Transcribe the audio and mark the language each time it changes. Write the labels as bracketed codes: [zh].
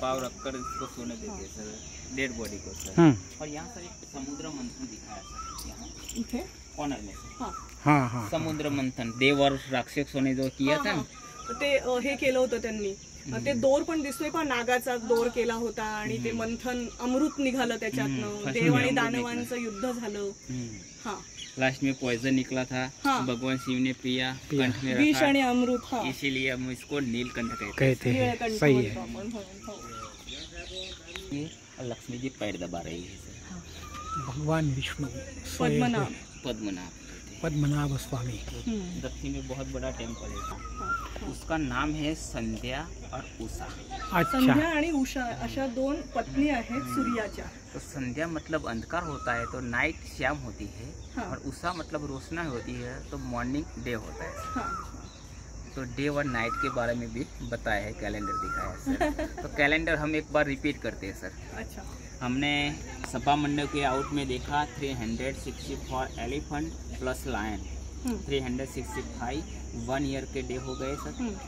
[hi] पाव रखकर इसको सोने देते हैं सर, डेड बॉडी को सर। और यहाँ सर एक समुद्र मंथन दिखाया सर, यहाँ [mr] इथे [hi] कॉर्नर में सर। हाँ। हाँ हाँ। समुद्र मंथन देव और राक्षसों ने जो किया था ना, [mr] ते हे केलं होतं त्यांनी। ते दोर पण दिसतोय पण नागाचा दोर केला होता आणि ते मंथन अमृत निघालं त्याच्यातनं। देव आणि दानवांचं युद्ध झालं। हाँ। [hi] लास्ट में पॉइजन निकला था। हाँ। भगवान शिव ने पिया, कंठ में विष रखा, [mr] आणि अमृत। हाँ। [hi] इसीलिए हम इसको नीलकंठ कहते कहते हैं। नीलकंठ सही [mr] म्हणतो [hi] है। [mr] आपण। हो, हो। [hi] हैं। ये लक्ष्मी जी पैर दबा रही है सर। भगवान विष्णु पद्मनाभ। पद्मनाभ पद्मनाभ स्वामी। दक्षिण में बहुत बड़ा टेम्पल है, उसका नाम है संध्या और उषा। अच्छा। [mr] संध्या आणि उषा अशा दोन पत्नी आहेत सूर्याच्या। [hi] तो संध्या मतलब अंधकार होता है तो नाइट शाम होती है। हाँ। और उषा मतलब रोशनी होती है तो मॉर्निंग डे होता है। हाँ। तो डे और नाइट के बारे में भी बताया है, कैलेंडर दिखाया है सर। तो कैलेंडर हम एक बार रिपीट करते हैं सर। अच्छा। हमने सभा मंडप के आउट में देखा 364 एलिफेंट प्लस लायन, 365 1 ईयर के डे हो गए सर।